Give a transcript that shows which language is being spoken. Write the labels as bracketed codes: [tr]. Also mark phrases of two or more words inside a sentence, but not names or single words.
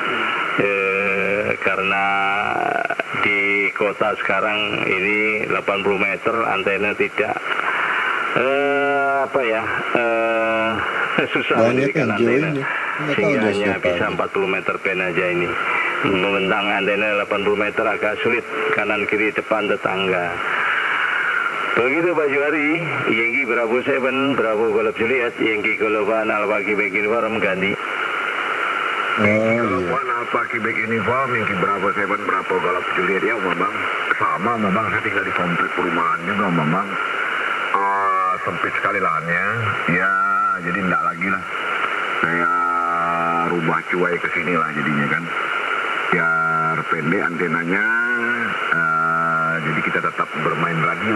[id] Karena di kota sekarang ini 80 meter antena tidak susah mendirikan antena, sehingga hanya bisa 40 meter band aja ini. Membentang antena 80 meter agak sulit, kanan kiri depan tetangga. Begitu Pak Juari, Yankee Bravo 7, Bravo Golf Juliet, Yankee Golf 1 Alpha Quebec Uniform ganti. Golf 1 Alpha Quebec Uniform, Yankee Bravo 7, Bravo Golf Juliet ya Bang. Sama Bang, saya tinggal di komplek perumahan juga Bang. Sempit sekali lahannya, ya jadi enggak lagi lah. Saya rubah cuai ke sini lah jadinya kan. Biar pendek antenanya, jadi kita tetap bermain radio.